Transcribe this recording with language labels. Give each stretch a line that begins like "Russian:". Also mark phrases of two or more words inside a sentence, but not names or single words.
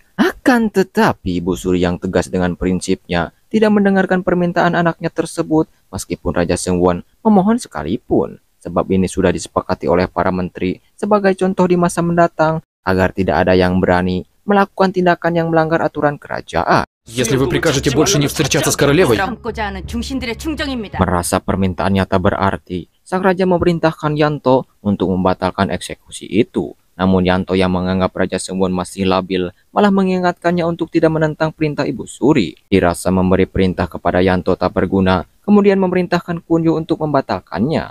Indonesian: Akan tetapi Ibu Suri yang tegas dengan prinsipnya tidak mendengarkan permintaan anaknya tersebut meskipun Raja Seungwon memohon sekalipun. Sebab ini sudah disepakati oleh para menteri sebagai contoh di masa mendatang agar tidak ada yang berani melakukan tindakan yang melanggar aturan kerajaan.
Russian: Если вы прикажете больше не встречаться с королевой...
Indonesian: Merasa permintaannya tak berarti, sang raja memerintahkan Yanto untuk membatalkan eksekusi itu. Namun Yanto yang menganggap Raja Sengwon masih labil malah mengingatkannya untuk tidak menentang perintah Ibu Suri. Dirasa memberi perintah kepada Yanto tak berguna, kemudian memerintahkan Kwon Yu untuk membatalkannya.